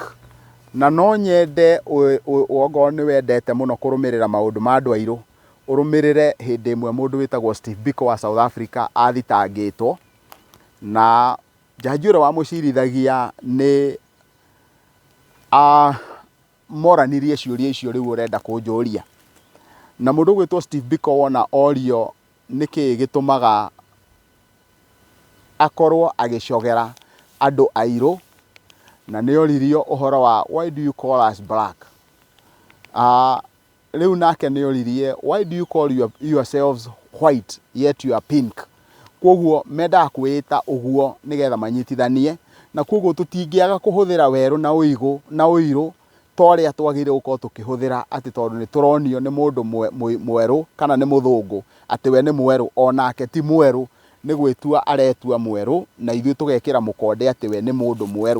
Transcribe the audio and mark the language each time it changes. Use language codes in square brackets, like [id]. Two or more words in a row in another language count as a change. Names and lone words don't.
[ki] Na no nyende okorwo nĩ wendete mũno kũrũmĩrĩra maũndũ ma andũ airũ, ũrũmĩrĩre hĩndĩ ĩmwe mũndũ wĩtagwo Steve Biko wa South Africa athitangĩtwo, na jaji ũrĩa wamũcirithagia nĩ moranirie ciũria icio rĩu ũrenda kũnjũria. Na mũndũ ũgwĩtwo Steve Biko wona orio nĩkĩĩ gĩtũmaga akorwo agĩcogera andũ airũ, na nĩ oririo ũhoro wa [en] why do you call us black? [ki] Rĩu nake nĩ oririe [en] why do you call yourselves white yet you are pink? [ki] Koguo mendaga kwĩĩta ũguo nĩgetha manyitithanie, na koguo tũtingĩaga kũhũthĩra werũ na ũirũ ta ũrĩa twagĩrĩirwo gũkorwo tũkĩhũthĩra, atĩ tondũ nĩ tũronio nĩ mũndũ mwerũ kana nĩ mũthũngũ atĩ we nĩ mwerũ, onake ti mwerũ, nĩ gwĩtua aretua mwerũ na ithuĩ tũgekĩra mũkonde atĩ we nĩ mũndũ mwerũ.